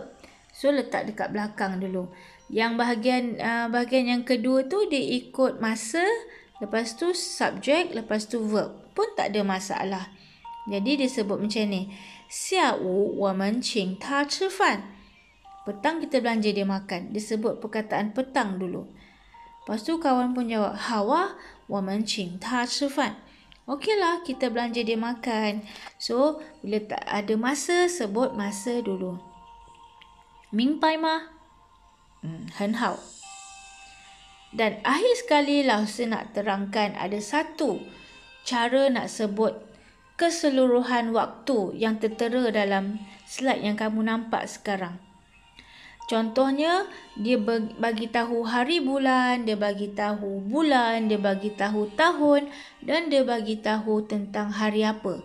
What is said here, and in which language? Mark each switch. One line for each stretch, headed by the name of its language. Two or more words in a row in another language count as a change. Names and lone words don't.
Malay: So, letak dekat belakang dulu. Yang bahagian yang kedua tu dia ikut masa, lepas tu subjek, lepas tu verb. Pun tak ada masalah. Jadi dia sebut macam ni.
Chinese: 下午我们请他吃饭.
Malay: Petang kita belanja dia makan. Dia sebut perkataan petang dulu. Lepas tu kawan pun jawab,
Chinese: 好啊，我们请他吃饭.
Malay: Okeylah, kita belanja dia makan. So, bila tak ada masa, sebut masa dulu.
Chinese: 明白吗? 很好.
Malay: Dan akhir sekali lah saya nak terangkan ada satu cara nak sebut keseluruhan waktu yang tertera dalam slide yang kamu nampak sekarang. Contohnya, dia bagi tahu hari bulan, dia bagi tahu bulan, dia bagi tahu tahun dan dia bagi tahu tentang hari apa.